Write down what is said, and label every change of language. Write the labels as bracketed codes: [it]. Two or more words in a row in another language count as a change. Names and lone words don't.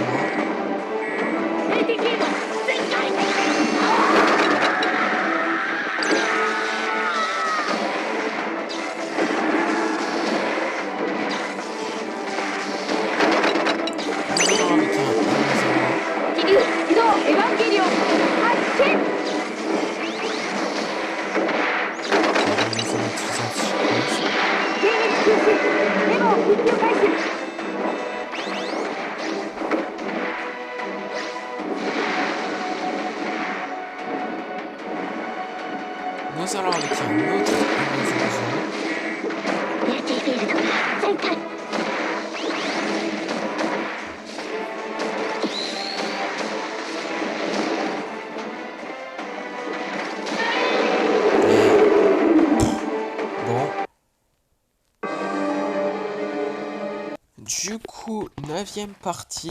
[ja] ATK が全開 気流自動エヴァンゲリオン発進迎撃中止エヴァを緊急回収 [fr] Nous allons avec un autre Eva Zozo. [ja] AT フィールドが全開 [fr] Bon. Du coup, 9e partie.